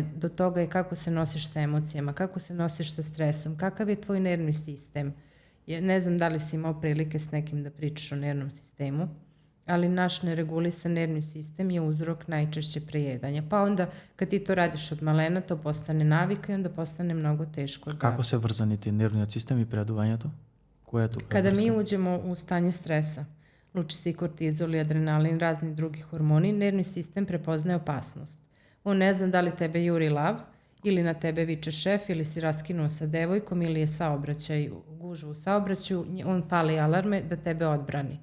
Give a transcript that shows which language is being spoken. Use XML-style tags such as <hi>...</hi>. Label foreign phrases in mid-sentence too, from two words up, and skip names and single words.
<sr>Do toga je kako se nosiš sa emocijama, kako se nosiš sa stresom, kakav je tvoj nervni sistem. Ne znam da li si imao prilike s nekim da pričaš o nervnom sistemu, ali naš neregulisan nervni sistem je uzrok najčešće prejedanja. Pa onda kad ti to radiš od malena, to postane navika i onda postane mnogo teško.</sr> <mk>Kako se врзани ти нервниот систем и прејадувањето? Која е тука?</mk> <sr>Kada mi uđemo u stanje stresa, luči se i kortizol i adrenalin, razni drugi hormoni, nervni sistem prepoznaje opasnost. On ne zna da li tebe juri lav, ili na tebe viče šef, ili si raskinuo sa devojkom, ili je saobraćaj, gužva u saobraćaju, on pali alarme da tebe odbrani.</sr>